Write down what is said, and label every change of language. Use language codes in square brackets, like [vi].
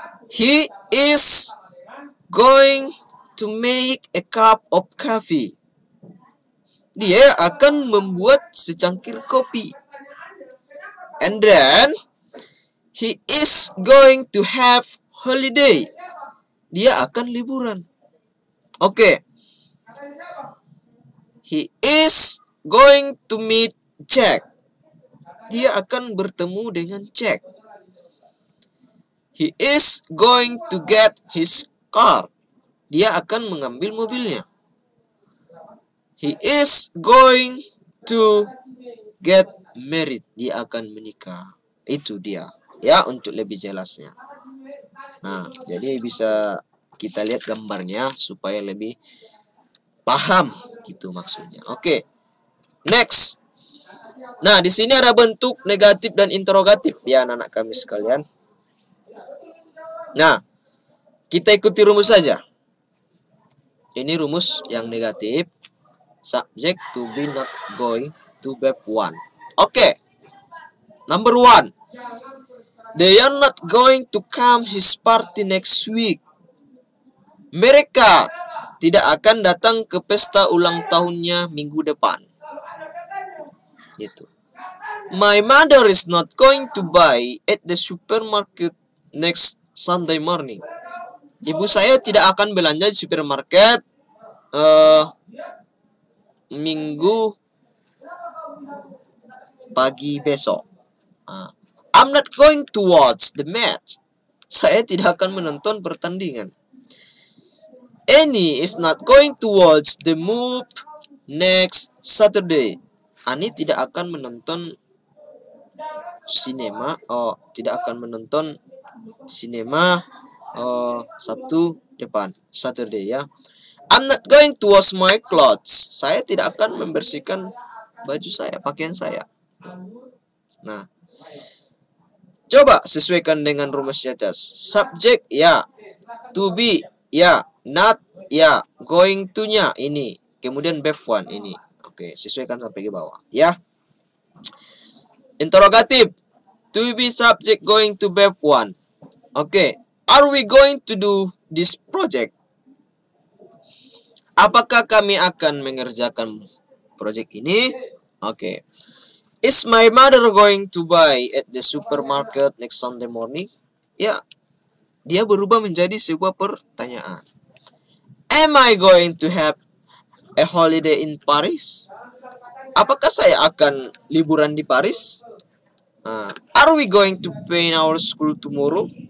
[en] He is going to make a cup of coffee. [id] Dia akan membuat secangkir kopi. [en] And then he is going to have holiday. [id] Dia akan liburan. Oke. [en] He is going to meet Jack. [id] dia akan bertemu dengan Jack. [en] He is going to get his car. [id] Dia akan mengambil mobilnya. [en] He is going to get married. [id] Dia akan menikah. Itu dia. Ya, untuk lebih jelasnya. Nah, jadi bisa kita lihat gambarnya supaya lebih paham gitu maksudnya. Oke. Next. Nah, di sini ada bentuk negatif dan interrogatif ya anak-anak kami sekalian. Nah, kita ikuti rumus saja. Ini rumus yang negatif. [en] Subject to be not going to bab 1. Oke. Number 1. They are not going to come his party next week. [id] Mereka tidak akan datang ke pesta ulang tahunnya minggu depan. Gitu. [en] My mother is not going to buy at the supermarket next Sunday morning. [id] Ibu saya tidak akan belanja di supermarket minggu pagi besok. [en] I'm not going to watch the match. [id] Saya tidak akan menonton pertandingan. [en] Annie is not going to watch the movie next Saturday. [id] Ani tidak akan menonton sinema. Tidak akan menonton sinema Sabtu depan, Saturday ya. [en] I'm not going to wash my clothes. [id] Saya tidak akan membersihkan baju saya, pakaian saya. Nah, coba sesuaikan dengan rumus di atas. Subjek ya, to be ya, not ya, going to-nya ini, kemudian verb 1 ini. Oke, sesuaikan sampai ke bawah ya. [en] Interrogatif, to be subject going to verb 1. Oke, are we going to do this project? [id] Apakah kami akan mengerjakan proyek ini? Oke. [en] Is my mother going to buy at the supermarket next Sunday morning? [id] Ya, dia berubah menjadi sebuah pertanyaan. [en] Am I going to have a holiday in Paris? [id] Apakah saya akan liburan di Paris? [en] Are we going to paint our school tomorrow?